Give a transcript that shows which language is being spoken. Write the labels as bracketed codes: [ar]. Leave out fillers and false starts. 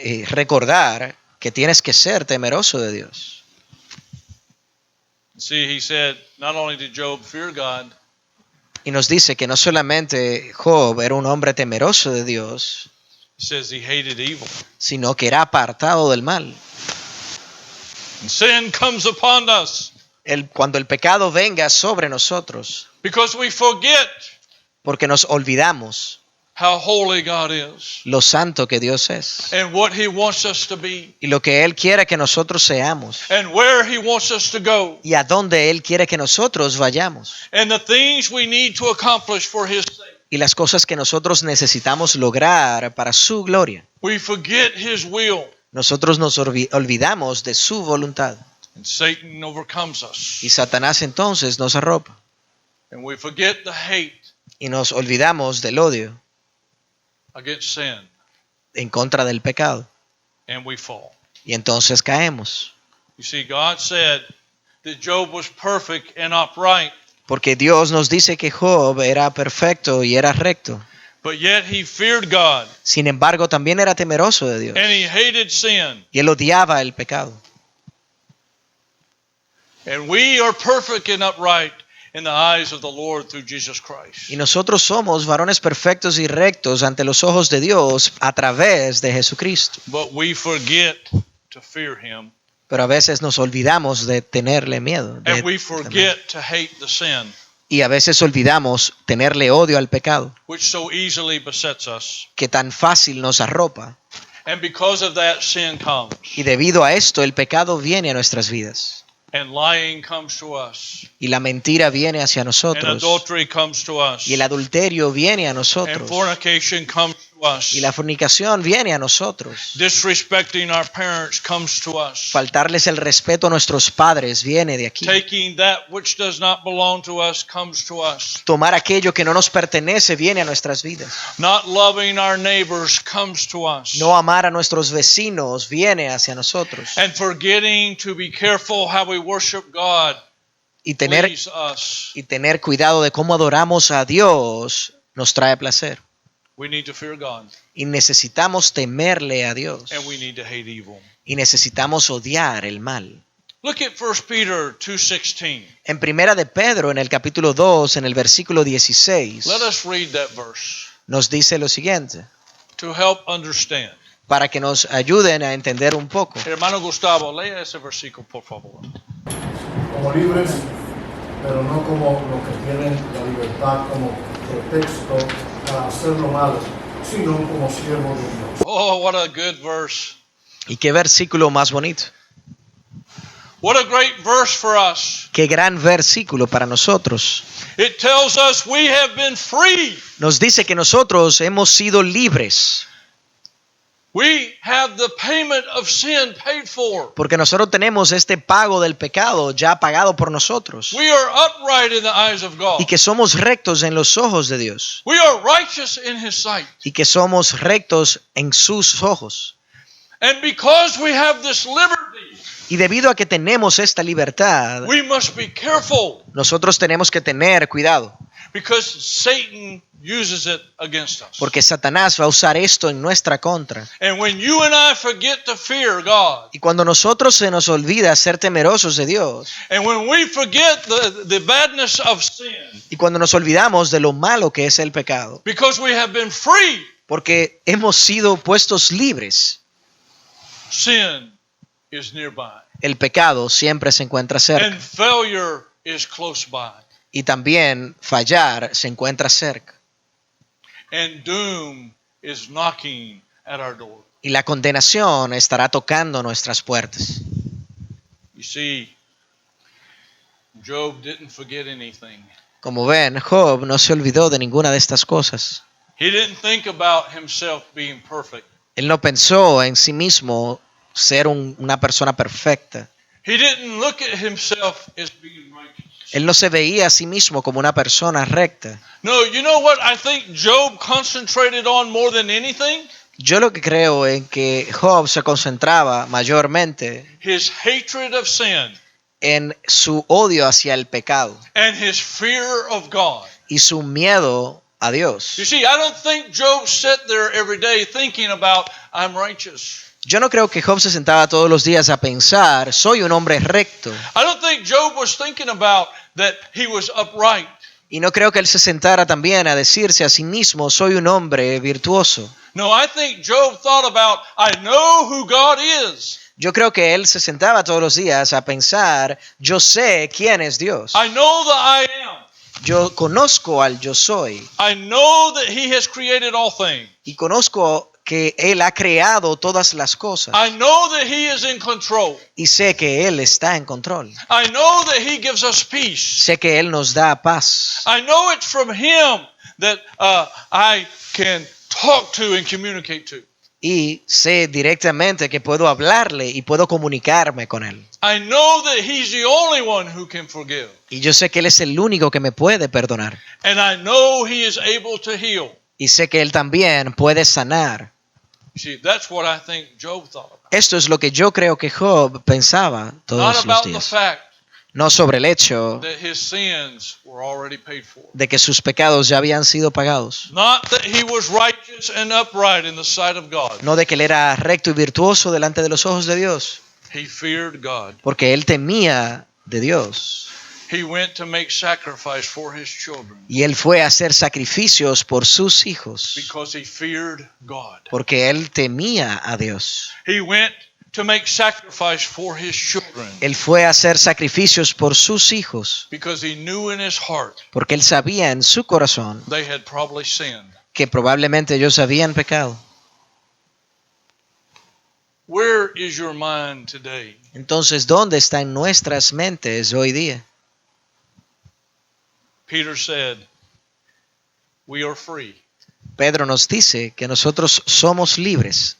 [es] recordar que tienes que ser temeroso de Dios. [en] See, he said, not only did Job fear God, [es] Y nos dice que no solamente Job era un hombre temeroso de Dios, [en] he says he hated evil. [es] sino que era apartado del mal. [en] And sin comes upon us [es] Cuando el pecado venga sobre nosotros, [en] because we forget [es] porque nos olvidamos [en] how holy God is [es] lo santo que Dios es [en] and what he wants us to be [es] y lo que Él quiere que nosotros seamos [en] and where he wants us to go [es] y a dónde Él quiere que nosotros vayamos [en] and the things we need to accomplish for his sake. [es] y las cosas que nosotros necesitamos lograr para su gloria. [en] We forget his will, [es] Nosotros nos olvidamos de su voluntad [en] and Satan overcomes us. [es] y Satanás entonces nos arropa [en] And we forget the hate [es] y nos olvidamos del odio [en] against sin, [es] en contra del pecado [en] and we fall. [es] y entonces caemos. [en] You see, God said that Job was perfect and upright, [es] Porque Dios nos dice que Job era perfecto y era recto. [en] but yet he feared God [es] Sin embargo, también era temeroso de Dios [en] and he hated sin. [es] y él odiaba el pecado. [en] And we are perfect and upright in the eyes of the Lord through Jesus Christ. [es] Y nosotros somos varones perfectos y rectos ante los ojos de Dios a través de Jesucristo. [en] But we forget to fear him, [es] Pero a veces nos olvidamos de tenerle miedo. [en] and we forget to hate the sin [es] Y a veces olvidamos tenerle odio al pecado, [en] which so easily besets us. [es] que tan fácil nos arropa. [en] And because of that, sin comes. [es] Y debido a esto, el pecado viene a nuestras vidas. [en] And lying comes to us. [es] Y la mentira viene hacia [en] And [es] nosotros. [en] adultery comes to us. [es] Y el adulterio viene a [en] And [es] nosotros. [en] fornication comes to us. [es] Y la fornicación viene a nosotros. [en] Disrespecting our parents comes to us. [es] Faltarles el respeto a nuestros padres viene de aquí. [en] Taking that which does not belong to us comes to us. [es] Tomar aquello que no nos pertenece viene a nuestras vidas. [en] Not loving our neighbors comes to us. [es] No amar a nuestros vecinos viene hacia nosotros. [en] And forgetting to be careful how we worship God [es] Y tener, [en] please us. [es] y tener cuidado de cómo adoramos a Dios nos trae placer. [en] We need to fear God. [es] Y necesitamos temerle a Dios. [en] And we need to hate evil. [es] Y necesitamos odiar el mal. [en] Look at 1 Peter 2:16. [es] En Primera de Pedro, en el capítulo 2, en el versículo 16, [en] Let us read that verse [es] nos dice lo siguiente, [en] to help understand. [es] para que nos ayuden a entender un poco. Hermano Gustavo, lea ese versículo, por favor. Como libres, pero no como los que tienen la libertad como pretexto para hacer lo malo, sino como siervos de Dios. [en] Oh, what a good verse. [es] Y qué versículo más bonito. [en] What a great verse for us. [es] Qué gran versículo para nosotros. [en] It tells us we have been free. [es] Nos dice que nosotros hemos sido libres. [en] We have the payment of sin paid for. [es] Porque nosotros tenemos este pago del pecado ya pagado por nosotros. [en] We are upright in the eyes of God. [es] Y que somos rectos en los ojos de Dios. [en] We are righteous in His sight. [es] Y que somos rectos en sus ojos. [en] And because we have this liberty, [es] Y debido a que tenemos esta libertad, [en] we must be careful [es] nosotros tenemos que tener cuidado. [en] because Satan uses it against us. [es] Porque Satanás va a usar esto en nuestra contra. [en] And when you and I forget to fear God, [es] Y cuando nosotros se nos olvida ser temerosos de Dios, [en] and when we forget the badness of sin, [es] y cuando nos olvidamos de lo malo que es el pecado, [en] because we have been free, [es] porque hemos sido puestos libres, [en] sin is nearby. [es] el pecado siempre se encuentra cerca. [en] And failure is close by. [es] Y también fallar se encuentra cerca. [en] And doom is knocking at our door. [es] Y la condenación estará tocando nuestras puertas. [en] You see, Job didn't forget anything. [es] Como ven, Job no se olvidó de ninguna de estas cosas. [en] He didn't think about himself being perfect. [es] Él no pensó en sí mismo ser una persona perfecta. [en] He didn't look at himself as being righteous. [es] Él no se veía a sí mismo como una persona recta. [en] No, you know what I think Job concentrated on more than anything? [es] Yo lo que creo en que Job se concentraba mayormente [en] His hatred of sin [es] en su odio hacia el pecado [en] and his fear of God. [es] y su miedo a Dios. [en] You see, I don't think Job sat there every day thinking about, I'm righteous. [es] Yo no creo que Job se sentaba todos los días a pensar, soy un hombre recto. [en] I don't think Job was thinking about that he was upright. [es] Y no creo que él se sentara también a decirse a sí mismo, soy un hombre virtuoso. [en] No, I think Job thought about, I know who God is. [es] Yo creo que él se sentaba todos los días a pensar, yo sé quién es Dios. [en] I know the I am. [es] Yo conozco al yo soy. [en] I know that he has created all things. [es] Y conozco que él ha creado todas las cosas. [en] I know that he is in control. [es] Y sé que él está en control. [en] I know that he gives us peace. [es] Sé que él nos da paz. [en] I know it's from him that I can talk to and communicate to. [es] Y sé directamente que puedo hablarle y puedo comunicarme con él. [en] I know that he's the only one who can forgive. [es] Y yo sé que él es el único que me puede perdonar. [en] And I know he is able to heal. [es] Y sé que él también puede sanar. [en] You see, that's what I think Job thought about. [es] Esto es lo que yo creo que Job pensaba [en] Not [es] todos los [en] about the [es] días. [en] fact [es] No sobre el hecho [en] that his sins were already paid for. [es] de que sus pecados ya habían sido pagados. [en] Not that he was righteous and upright in the sight of God. [es] No de que él era recto y virtuoso delante de los ojos de Dios. [en] He feared God. [es] Porque él temía de Dios. [en] He went to make sacrifice for his children [es] Y él fue a hacer sacrificios por sus hijos. [en] because he feared God. [es] Porque él temía a Dios. [en] He went to make sacrifice for his children [es] Él fue a hacer sacrificios por sus hijos. [en] because he knew in his heart [es] Porque él sabía en su corazón [en] they had probably sinned. [es] que probablemente ellos habían pecado. [en] Where is your mind today? [es] Entonces, ¿dónde están nuestras mentes hoy día? [en] Peter said, we are free. [es] Pedro nos dice que nosotros somos libres.